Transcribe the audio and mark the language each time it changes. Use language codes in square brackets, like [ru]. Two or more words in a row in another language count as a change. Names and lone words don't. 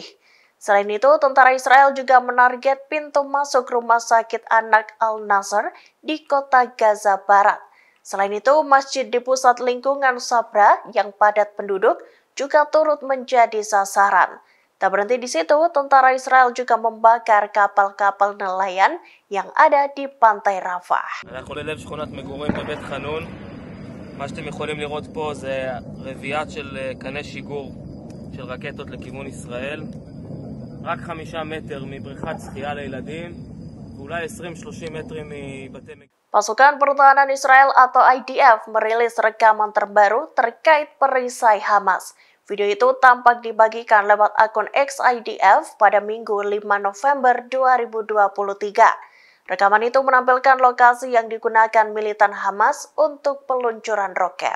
[id] Selain itu, tentara Israel juga menarget pintu masuk rumah sakit anak Al-Nasr di kota Gaza Barat. Selain itu, masjid di pusat lingkungan Sabra yang padat penduduk juga turut menjadi sasaran. Tak berhenti di situ, tentara Israel juga membakar kapal-kapal nelayan yang ada di pantai Rafah. [he] מה שאתם יכולים לראות פה זה רביעת של קני שיגור של רקטות לכיוון ישראל. רק 5 מטר מבריכת שחייה לילדים ואולי 20-30 מטרים מבתי מגורים. [id] Pasukan Pertahanan Israel atau IDF merilis rekaman terbaru terkait perisai Hamas. Video itu tampak dibagikan lewat akun X IDF pada Minggu 5 November 2023. Rekaman itu menampilkan lokasi yang digunakan militan Hamas untuk peluncuran roket.